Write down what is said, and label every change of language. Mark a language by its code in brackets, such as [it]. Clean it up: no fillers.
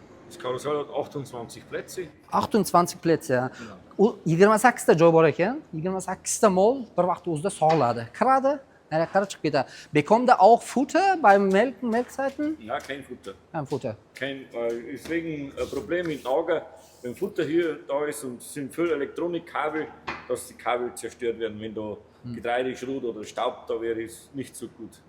[de] Das Karussell hat 28 Plätze. [uz] 28 Plätze. U 28 ta joy bor ekan. 28 ta mol bir vaqt o'zida sog'ladi. Kiradi, nariyoqqa chiqib ketadi. [de] Bekommt ihr auch Futter beim Melkzeiten? Ja, kein Futter. Kein Futter. Deswegen ein Problem mit Lager, wenn Futter hier da ist und es sind viele Elektronikkabel, dass die Kabel zerstört werden. Wenn da Getreide, Schrot oder Staub da wäre, ist nicht so gut.